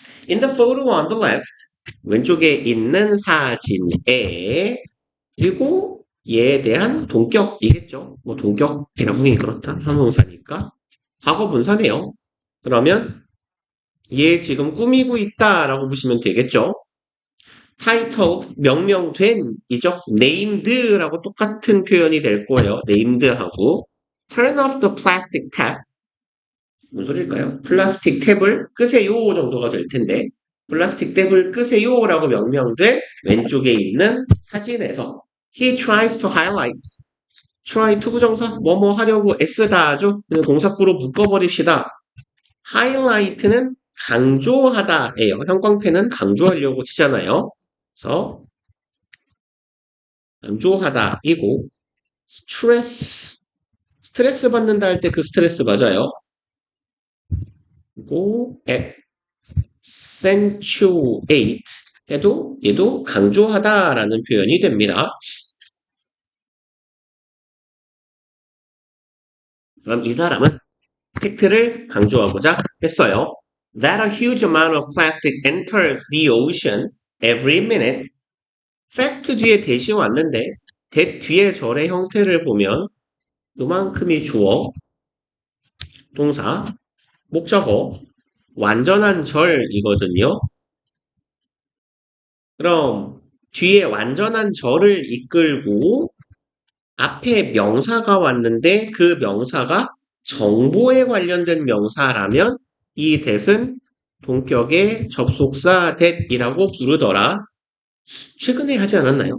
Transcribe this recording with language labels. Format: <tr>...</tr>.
<en>In the photo on the left</en> <ko>왼쪽에 있는 사진에 그리고 얘에 대한 동격이겠죠. 뭐 동격이라고 하긴 그렇다. 형용사니까 과거 분사네요. 그러면 얘 지금 꾸미고 있다라고 보시면 되겠죠. titled 명명된 이죠. named라고 똑같은 표현이 될 거예요. named하고 turn off the plastic tap 무슨 소리일까요? 플라스틱 탭을 끄세요 정도가 될 텐데 플라스틱 탭을 끄세요라고 명명된 왼쪽에 있는 사진에서</ko> <en>he tries to highlight</en> <ko>try to 부정사 뭐뭐 하려고 애쓰다죠. 그냥 동사구로 묶어버립시다. highlight는 강조하다예요. 형광펜은 강조하려고 치잖아요. 그래서 강조하다이고 스트레스 받는다 할 때 그 스트레스 맞아요. 그리고 accentuate 해도 얘도 강조하다라는 표현이 됩니다. 그럼 이 사람은 팩트를 강조하고자 했어요.</ko> <en>That a huge amount of plastic enters the ocean every minute.</en> <ko>팩트 뒤에 대시 왔는데 that 뒤에 절의 형태를 보면 요만큼이 주어, 동사, 목적어, 완전한 절이거든요. 그럼 뒤에 완전한 절을 이끌고 앞에 명사가 왔는데 그 명사가 정보에 관련된 명사라면 이 that은 동격의 접속사 that이라고 부르더라. 최근에 하지 않았나요?</ko>